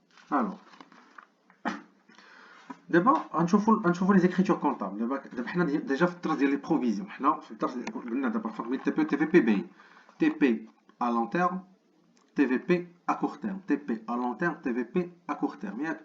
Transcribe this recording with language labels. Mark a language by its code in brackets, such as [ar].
[fr] Alors [ar] دابا غنشوفوا [fr] les écritures comptables. [ar] دابا حنا ديجا في الدرس ديال لي بروفيزيون. حنا في الدرس قلنا دابا الفرق بين تي بي و تي في بي باين. [fr] تي بي à long terme, TVP à court terme, TP à long terme, TVP à court terme.